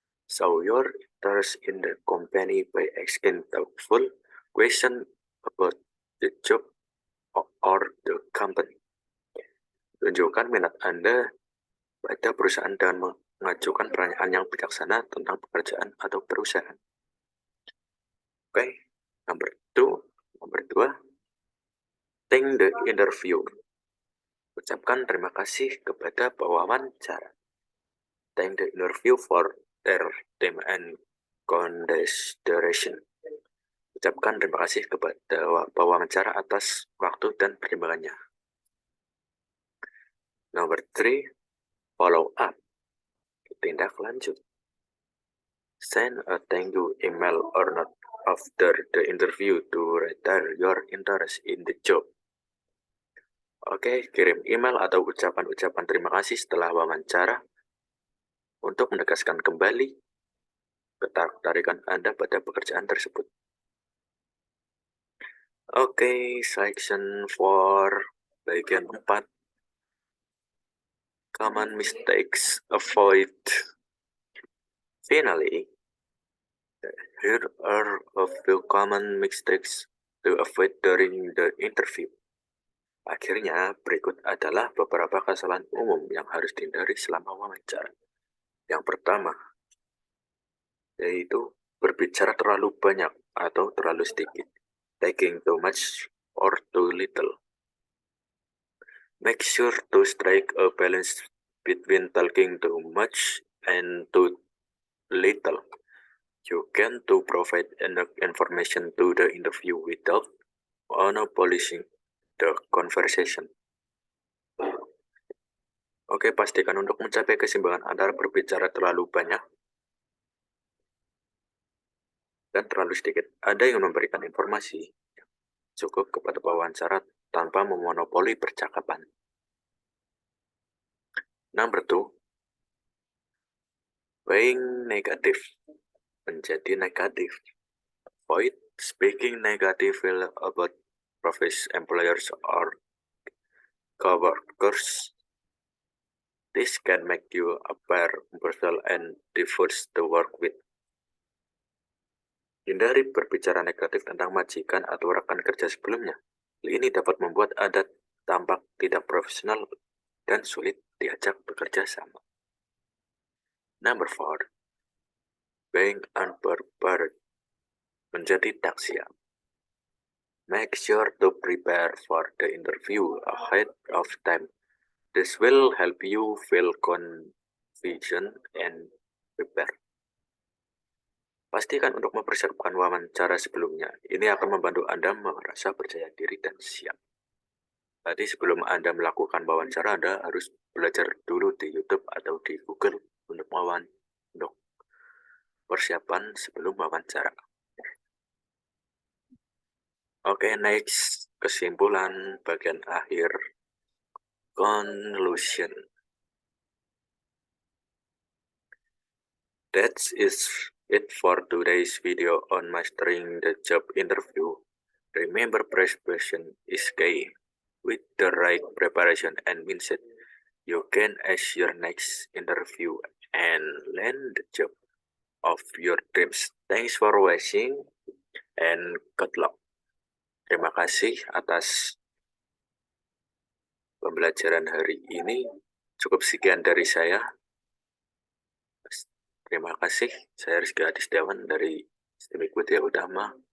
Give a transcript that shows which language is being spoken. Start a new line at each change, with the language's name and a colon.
English: Show your interest in the company by asking thoughtful question about the job or the company.
Indonesian: Tunjukkan minat Anda pada perusahaan dengan mengajukan pertanyaan yang bijaksana tentang pekerjaan atau perusahaan.
English: Oke, number 2, thank the interview.
Indonesian: Ucapkan terima kasih kepada pewawancara.
English: Thank the interview for their time and consideration.
Indonesian: Ucapkan terima kasih kepada pewawancara atas waktu dan pertimbangannya.
English: Number 3, follow up.
Indonesian: Tindak lanjut.
English: Send a thank you email or note after the interview to reiterate your interest in the job.
Indonesian: Oke, kirim email atau ucapan-ucapan terima kasih setelah wawancara untuk menegaskan kembali ketertarikan Anda pada pekerjaan tersebut.
English: Oke, section 4,
Indonesian: bagian 4.
English: Common mistakes avoid. Finally, here are a few common mistakes to avoid during the interview.
Indonesian: Akhirnya, berikut adalah beberapa kesalahan umum yang harus dihindari selama wawancara. Yang pertama, yaitu berbicara terlalu banyak atau terlalu sedikit.
English: Taking too much or too little. Make sure to strike a balance between talking too much and too little. You can to provide enough information to the interview without monopolizing the conversation.
Indonesian: Oke, pastikan untuk mencapai keseimbangan antara berbicara terlalu banyak dan terlalu sedikit. Ada yang memberikan informasi cukup kepada pewawancara tanpa memonopoli percakapan.
English: Number 2, being negatif
Indonesian: menjadi negatif.
English: Avoid speaking negatively about previous employers or coworkers. This can make you appear impartial and diverse to work with.
Indonesian: Hindari berbicara negatif tentang majikan atau rekan kerja sebelumnya. Ini dapat membuat Anda tampak tidak profesional dan sulit diajak bekerja sama.
English: Number 4, being unprepared
Indonesian: menjadi tak siap.
English: Make sure to prepare for the interview ahead of time. This will help you feel confident and prepared.
Indonesian: Pastikan untuk mempersiapkan wawancara sebelumnya. Ini akan membantu Anda merasa percaya diri dan siap. Tadi sebelum Anda melakukan wawancara, Anda harus belajar dulu di YouTube atau di Google untuk persiapan sebelum wawancara. Oke, next, kesimpulan bagian akhir.
English: Conclusion. That is it for today's video on mastering the job interview. Remember, preparation is key. With the right preparation and mindset, you can ace your next interview and land the job of your dreams. Thanks for watching and good luck.
Indonesian: Terima kasih atas pembelajaran hari ini. Cukup sekian dari saya. Terima kasih. Saya Rizky Adisdewan dari Sistemik Widya Utama.